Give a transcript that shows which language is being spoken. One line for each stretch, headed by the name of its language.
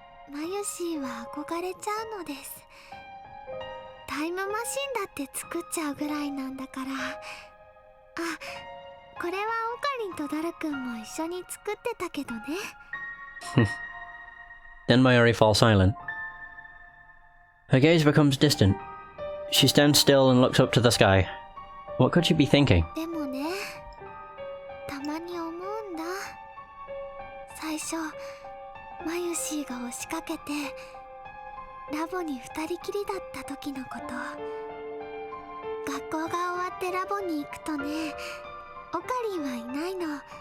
Japanese: マユシーは憧れちゃうのです。タイムマシンだって作っちゃうぐらいなんだから。あ、これはオカリンとダルくんも一緒に作ってたけどね。
English: Then Maori falls silent. Her gaze becomes distant. She stands still and looks up to the sky. What could she be thinking?
Japanese: でもね、たまに思うんだ。最初マユシーが押しかけてラボに2人きりだった時のこと。学校が終わってラボに行くとね、オカリンはいないの。